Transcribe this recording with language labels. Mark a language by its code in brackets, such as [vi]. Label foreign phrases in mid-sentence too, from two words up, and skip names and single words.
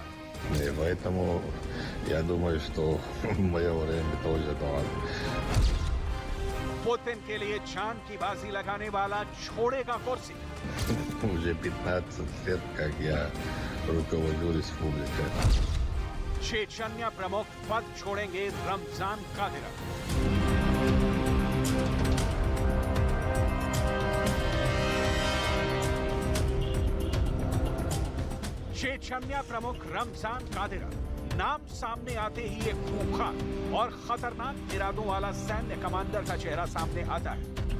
[ru] Поэтому я думаю, что мое время тоже дорого. [hi] पुतिन के लिए जान की बाजी लगाने वाला छोड़ेगा कुर्सी। [ru] Уже 15 лет, как я руковожу республикой. [hi] चेचन्या प्रमुख पद छोड़ेंगे रमजान कादिरोव। चेचन्या प्रमुख रमजान कादिरोव नाम सामने आते ही एक खूंखार और खतरनाक इरादों वाला सैन्य कमांडर का चेहरा सामने आता है,